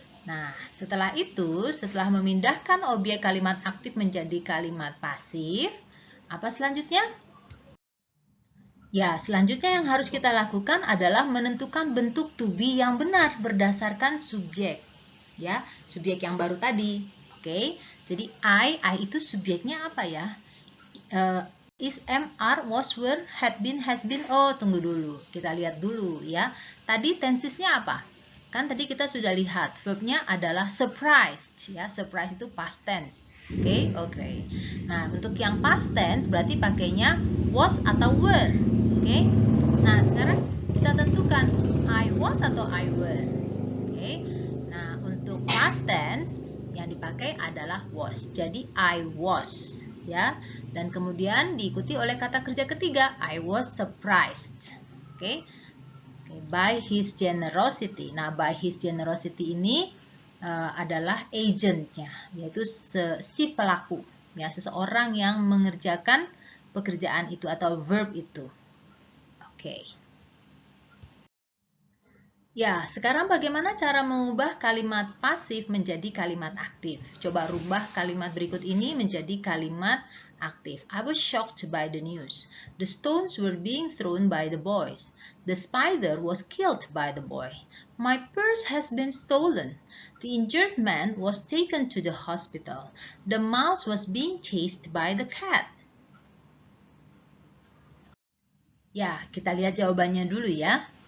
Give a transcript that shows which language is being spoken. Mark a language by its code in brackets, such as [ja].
[id] Nah, setelah itu, setelah memindahkan objek kalimat aktif menjadi kalimat pasif, apa selanjutnya? Ya, selanjutnya yang harus kita lakukan adalah menentukan bentuk to be yang benar berdasarkan subjek. Ya, subjek yang baru tadi. Oke, jadi I itu subjeknya apa ya? [en] Is, am, are, was, were, had been, has been. [id] Oh, tunggu dulu. Kita lihat dulu ya. Tadi tensesnya apa? Kan tadi kita sudah lihat verbnya adalah surprised ya. Surprise itu past tense. Oke. Nah, untuk yang past tense berarti pakainya was atau were. Oke. Nah, sekarang kita tentukan I was atau I were. Oke. Nah, untuk past tense yang dipakai adalah was. Jadi I was ya. Dan kemudian diikuti oleh kata kerja ketiga, [en] I was surprised. [id] Oke. [en] By his generosity. [id] Nah, by his generosity ini adalah agentnya, yaitu si pelaku, ya, seseorang yang mengerjakan pekerjaan itu atau verb itu. Oke. Ya, sekarang bagaimana cara mengubah kalimat pasif menjadi kalimat aktif? Coba rubah kalimat berikut ini menjadi kalimat aktif. [en] I was shocked by the news. The stones were being thrown by the boys. The spider was killed by the boy. My purse has been stolen. The injured man was taken to the hospital. The mouse was being chased by the cat. [id] Ya, kita lihat jawabannya dulu ya.